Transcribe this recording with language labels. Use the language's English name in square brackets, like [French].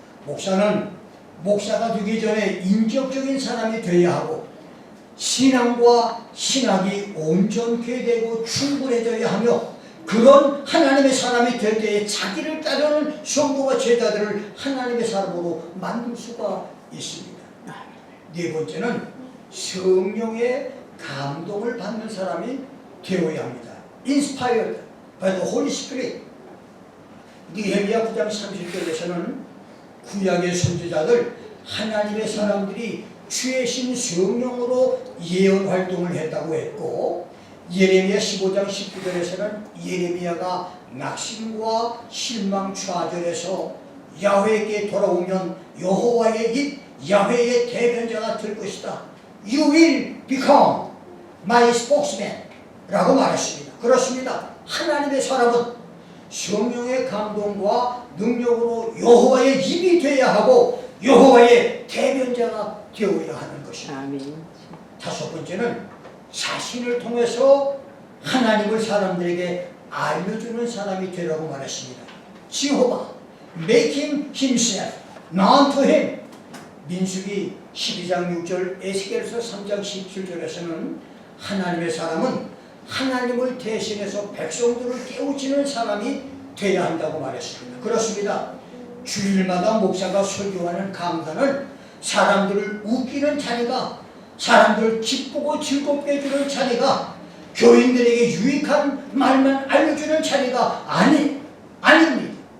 [Korean] 목사는 목사가 되기 전에 인격적인 사람이 되어야 하고, 신앙과 신학이 온전케 되고 충분해져야 하며, 그런 하나님의 사람이 될 때에 자기를 따르는 성도와 제자들을 하나님의 사람으로 만들 수가 있습니다. 네 번째는 성령의 감동을 받는 사람이 되어야 합니다. [English] Inspired by the Holy Spirit. [Korean] 느헤미야 9장 30절에서는 구약의 선지자들, 하나님의 사람들이 주의 성령으로 예언 활동을 했다고 했고, 예레미야 15장 19절에서는 예레미야가 낙심과 실망 좌절해서 야훼에게 돌아오면 여호와의 입, 야훼의 대변자가 될 것이다. [English] You will become my spokesman [Korean] 라고 말했습니다. 그렇습니다. 하나님의 사람은 성령의 감동과 능력으로 여호와의 입이 되어야 하고, 여호와의 대변자가 되어야 하는 것입니다. 아멘. 다섯 번째는 자신을 통해서 하나님을 사람들에게 알려주는 사람이 되라고 말했습니다. [English] 지호바, making himself known to him. [Korean] 민수기 12장 6절, 에스겔서 3장 17절에서는 하나님의 사람은 하나님을 대신해서 백성들을 깨우치는 사람이 되어야 한다고 말했습니다. 그렇습니다. 주일마다 목사가 설교하는 강단은 사람들을 웃기는 자리가, 사람들을 기쁘고 즐겁게 해주는 자리가, 교인들에게 유익한 말만 알려주는 자리가 아닙니다.